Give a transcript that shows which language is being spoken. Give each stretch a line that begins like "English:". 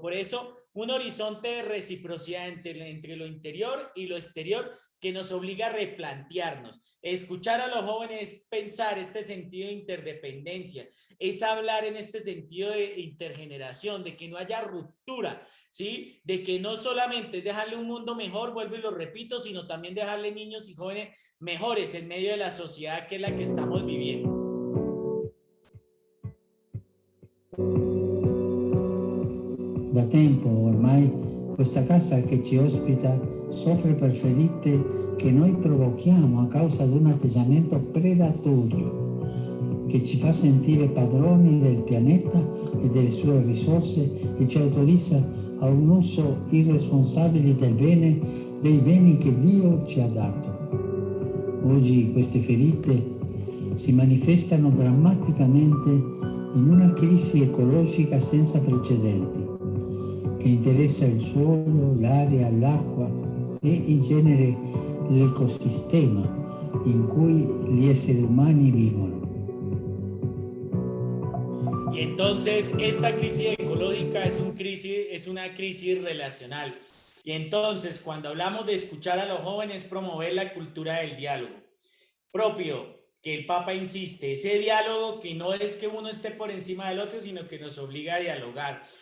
Spanish: Por eso, un horizonte de reciprocidad entre lo interior y lo exterior que nos obliga a replantearnos, escuchar a los jóvenes, pensar este sentido de interdependencia, es hablar en este sentido de intergeneración, de que no haya ruptura, ¿sí? De que no solamente es dejarle un mundo mejor, vuelvo y lo repito, sino también dejarle niños y jóvenes mejores en medio de la sociedad que es la que estamos viviendo.
Italian: Da tempo ormai questa casa che ci ospita soffre per ferite che noi provochiamo a causa di un atteggiamento predatorio che ci fa sentire padroni del pianeta e delle sue risorse e ci autorizza a un uso irresponsabile dei beni che Dio ci ha dato. Oggi queste ferite si manifestano drammaticamente in una crisi ecologica senza precedenti che interessa il suolo, l'aria, l'acqua e in genere l'ecosistema in cui gli esseri umani vivono.
Spanish: Y entonces esta crisis ecológica es una crisis relacional. Y entonces cuando hablamos de escuchar a los jóvenes, promover la cultura del diálogo propio, que el Papa insiste, ese diálogo que no es que uno esté por encima del otro, sino que nos obliga a dialogar.